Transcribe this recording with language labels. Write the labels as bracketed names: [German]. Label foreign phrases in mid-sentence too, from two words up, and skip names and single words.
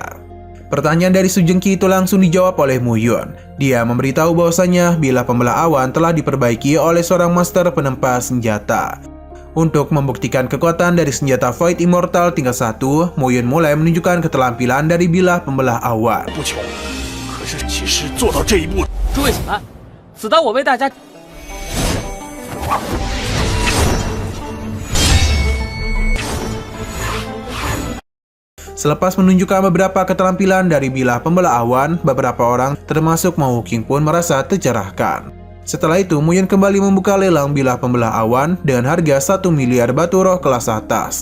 [Indonesian] Pertanyaan dari Su Zhengqi itu langsung dijawab oleh Mu Yun. Dia memberitahu bahwasanya bilah pembelah awan telah diperbaiki oleh seorang master penempa senjata. Untuk membuktikan kekuatan dari senjata Void Immortal tingkat 1, Mu Yun mulai menunjukkan keterampilan dari bilah pembelah awan. [Chinese] 可是其实做到这一步，诸位请安，此刀我为大家。 [Indonesian] Selepas menunjukkan beberapa keterampilan dari bilah pembelah awan, beberapa orang termasuk Ma Wuqing pun merasa tercerahkan. Setelah itu, Mu Yun kembali membuka lelang bilah pembelah awan dengan harga 1 miliar batu roh kelas atas.